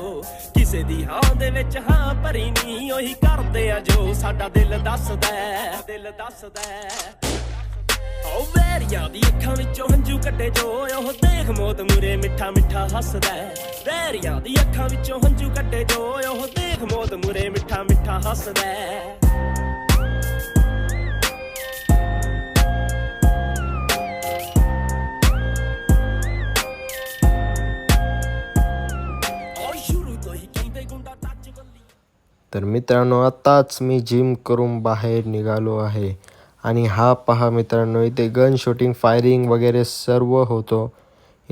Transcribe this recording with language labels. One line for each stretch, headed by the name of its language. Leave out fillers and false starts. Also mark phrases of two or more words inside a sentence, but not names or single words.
Punjabi: ਕਿਸੇ ਦੀ ਹਾਂ ਦੇ ਵਿੱਚ ਹਾਂ ਭਰੀ ਨੀ, ਓਹੀ ਕਰਦੇ ਆ ਜੋ ਸਾਡਾ ਦਿਲ ਦੱਸਦਾ ਹੈ, ਦਿਲ ਦੱਸਦਾ ਹੈ, दिल दसदा है. ਓ ਵੈਰੀਆਂ ਦੀ ਅੱਖਾਂ ਵਿੱਚੋਂ ਹੰਝੂ ਕੱਢੇ ਜੋ, ਓਹ ਦੇਖ ਮੌਤ ਮੁਰੇ ਮਿੱਠਾ ਮਿੱਠਾ ਹੱਸਦਾ ਹੈ. ਵੈਰੀਆਂ ਦੀ ਅੱਖਾਂ ਵਿੱਚੋਂ ਹੰਝੂ ਕੱਢੇ ਜੋ, ਓਹ ਦੇਖ ਮੌਤ ਮੁਰੇ ਮਿੱਠਾ ਮਿੱਠਾ ਹੱਸਦਾ ਹੈ.
Marathi: तर मित्रांनो आत्ताच मी जिम करून बाहेर निघालो आहे आणि हा पहा मित्रांनो, इथे
English: gun shooting firing
Marathi: वगैरे सर्व होतो.